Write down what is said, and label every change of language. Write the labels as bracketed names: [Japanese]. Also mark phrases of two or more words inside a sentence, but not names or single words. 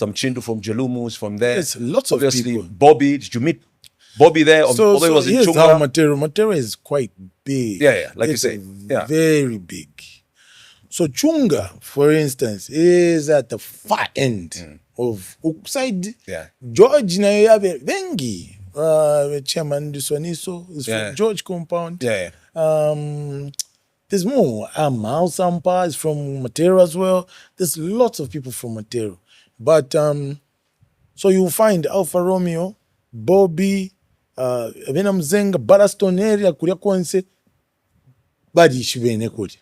[English] Mchindu from Jelumu is from there. Yes, lots Obviously, of people. Bobby, did you meet Bobby there? So he was in here's Chunga? how Matero is quite big. Yeah, like it's you say. Yeah. Very big. So Chunga, for instance, is at the far end of Ukside. Yeah. George [Nyanja] na yabe vengi. [English] Chairman Duswaniso is from George Compound. Yeah. There's more. Mal Sampa is from Matero as well. There's lots of people from Matero. But so you'll find Alfa Romeo, Bobby, Vena Mzenga, Baraston area, Kuria Kwanse, Badi Shivene Kodi.